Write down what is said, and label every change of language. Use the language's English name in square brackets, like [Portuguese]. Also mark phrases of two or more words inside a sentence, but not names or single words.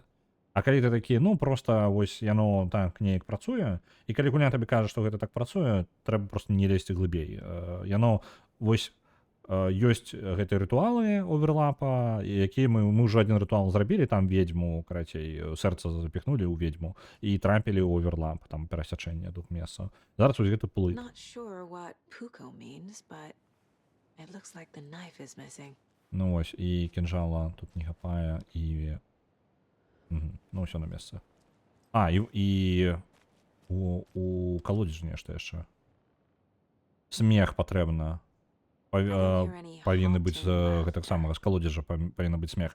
[Belarusian] А калі ты такі, ну, просто вось яно так неяк працуе, і калі гульня табе кажа, што гэта так працуе, трэба проста не лезці глыбей. Яно вось ёсць гэтыя рытуалы оверлапа, якія мы ўжо адзін рытуал зрабілі, там ведьму, карацей, сэрца запіхнулі ў ведьму і трапілі ў оверлап, там перасячэнне двух месцаў. Зараз вось гэты плыт. [English] Not sure what Puko means, but it looks like the knife is missing. [Belarusian] Ну вось, і кінжала тут не хапае, і... Ну, ўсё на месцы. А, і у калодзежу нешта яшчэ. Смех патрэбна. Павінны быць гэтак самага з калодзежа павінна быць смех.